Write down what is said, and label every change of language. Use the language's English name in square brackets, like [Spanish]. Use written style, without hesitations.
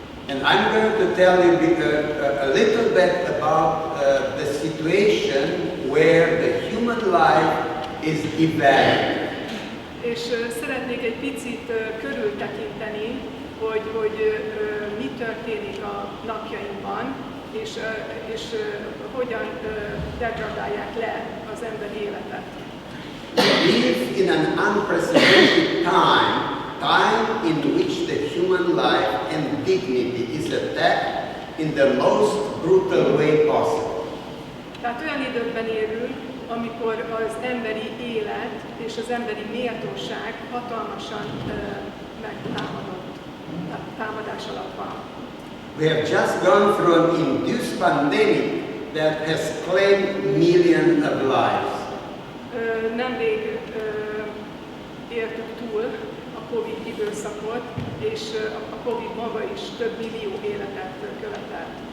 [English] And I'm going to tell you a little bit about the situation where the human life is devalued. [Hungarian] És szeretnék egy picit körültekinteni, hogy mi történik a napjainkban, és hogyan degradálják le az emberi életet. [English] We live in an unprecedented time in which the human life and dignity is attacked in the most brutal way possible. [Hungarian] Tehát olyan időkben élünk, amikor az emberi élet és az emberi méltóság hatalmasan megtámadott, támadás alatt van. [English] We have just gone through an induced pandemic that has claimed millions of lives. [Hungarian] Nemrég éltük túl a Covid időszakot, és a Covid maga is több millió életet követelt.